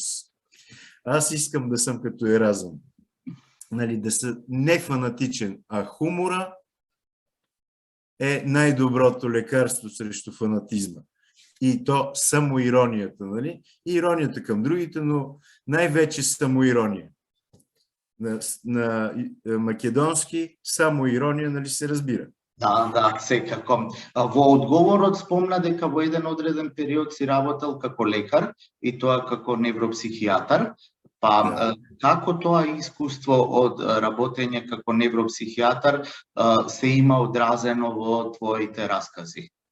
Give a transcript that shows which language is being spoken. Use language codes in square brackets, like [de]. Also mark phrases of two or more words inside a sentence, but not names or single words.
[bg] Аз искам да съм като Еразъм. Нали, да съм нефанатичен, а хумора е най-доброто лекарство срещу фанатизма. И то самоиронията, нали? И иронията към другите, но най-вече самоирония. На македонски самоирония, нали, се разбира. [mk] Да, секако. Во одговорот спомна дека во еден одреден период си работел како лекар и тоа како невропсихијатар. Како тоа искуство од работење како невропсихијатар се има одразено во твоите раскази?